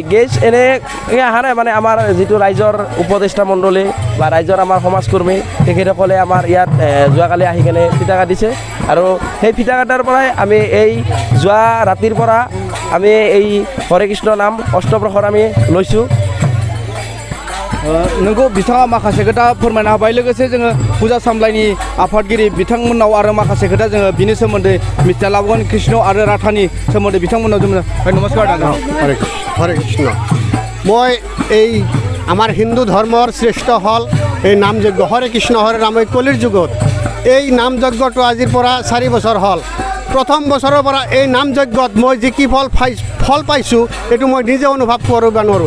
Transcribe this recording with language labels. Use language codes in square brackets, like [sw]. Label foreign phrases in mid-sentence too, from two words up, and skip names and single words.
[as] গেষ্ট এনে অহা নাই, মানে আমাৰ যিটো ৰাইজৰ উপদেষ্টা মণ্ডলী বা ৰাইজৰ আমাৰ সমাজকৰ্মী তেখেতসকলে আমাৰ ইয়াত যোৱাকালি আহি কেনে ফিতা কাটিছে আৰু সেই ফিতা কাটাৰ পৰাই আমি এই যোৱা ৰাতিৰ পৰা আমি এই হৰে কৃষ্ণ নাম অষ্টপ্ৰহৰ আমি লৈছোঁ। [brx] नोंगौ बिथाङा माखासे खोथा फोरमायना होबाय। लोगोसे जोङो फुजा सामलायनि आफादगिरि बिथांमोननाव आरो माखासे खोथा जोङो बिनि सोमोन्दै मिथिना लाबोगोन। कृष्ण आरो राधानि सोमोन्दै बिथांमोननाव जोङो नमस्कार दादा। [as] হরে কৃষ্ণ। মই এই আমাৰ হিন্দু ধৰ্মৰ শ্ৰেষ্ঠ হল এই নামযজ্ঞ হৰে কৃষ্ণ হৰে ৰাম। কলিৰ যুগত এই নামযজ্ঞটো আজিৰ পৰা 4 বছৰ হ'ল। প্ৰথম বছৰৰ পৰা এই নামযজ্ঞত মই যি কি ফল পাইছোঁ এইটো মই নিজে অনুভৱ কৰিব নোৱাৰোঁ।